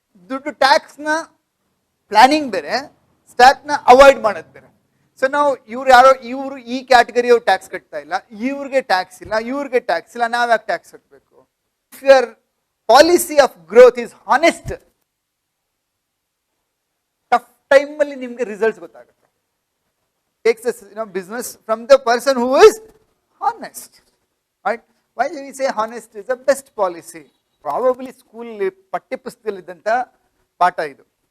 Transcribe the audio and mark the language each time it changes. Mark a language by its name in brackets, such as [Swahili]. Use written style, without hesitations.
[Kannada] ದುಡ್ಡು ಟ್ಯಾಕ್ಸ್ನ ಪ್ಲಾನಿಂಗ್ ಬೇರೆ, ಸ್ಟಾಕ್ನ ಅವಾಯ್ಡ್ ಮಾಡೋದು ಬೇರೆ. ಸೊ ನಾವು ಇವರು ಈ ಕ್ಯಾಟಗರಿಯವ್ರು ಟ್ಯಾಕ್ಸ್ ಕಟ್ತಾ ಇಲ್ಲ, ಇವ್ರಿಗೆ ಟ್ಯಾಕ್ಸ್ ಇಲ್ಲ, ನಾವ್ ಯಾಕೆ ಟ್ಯಾಕ್ಸ್ ಕಟ್ಟಬೇಕು? [English] if your policy of growth is honest, [Kannada] tough ಟೈಮಲ್ಲಿ ನಿಮ್ಗೆ ರಿಸಲ್ಟ್ಸ್ ಗೊತ್ತಾಗುತ್ತೆ. [English] Takes us, business from the person who is honest, right? Why do we say honest is the best policy? [Kannada] Probably school ಪಠ್ಯಪುಸ್ತಕದಲ್ಲಿದ್ದಂಥ ಪಾಠ ಇದು.